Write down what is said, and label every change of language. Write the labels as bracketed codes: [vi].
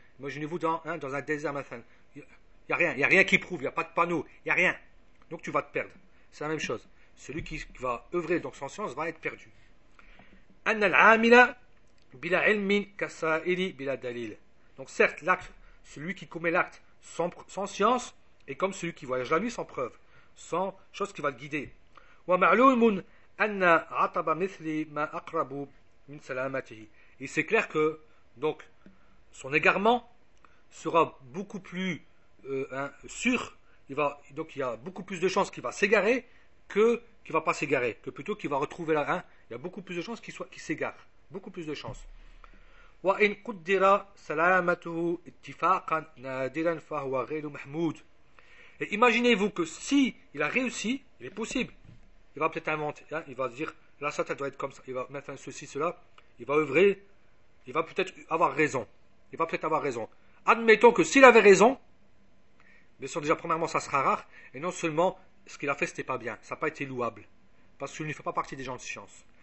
[fr] Imaginez-vous dans un désert matin. Il n'y a rien qui prouve. Il n'y a pas de panneau. Il n'y a rien. Donc tu vas te perdre. C'est la même chose. Celui qui va œuvrer donc sans science va être perdu. [ar] Anna al-amila bila ilmin kasa'ili bila dalil. [fr] Donc certes, l'acte, celui qui commet l'acte sans science est comme celui qui voyage la nuit sans preuve. sans chose qui va le guider. [ar] ومعلوم أن عطب مثل ما أقرب من سلامته. [fr] Et c'est clair que donc son égarement sera beaucoup plus sûr. Il va donc il y a beaucoup plus de chances qu'il va s'égarer que qu'il va pas s'égarer, que plutôt qu'il va retrouver la rein. Il y a beaucoup plus de chances qu'il s'égare, beaucoup plus de chances. [ar] وإن قدر سلامته اتفاقا نادرا فهو غير محمود. [fr] Et imaginez-vous que si il a réussi, il est possible. Il va peut-être inventer, hein, il va dire là ça doit être comme ça, il va mettre un ceci, cela, il va œuvrer, il va peut-être avoir raison. Il va peut-être avoir raison. Admettons que s'il avait raison, bien sûr déjà premièrement ça sera rare, et non seulement ce qu'il a fait c'était pas bien, ça n'a pas été louable, parce qu'il ne fait pas partie des gens de science.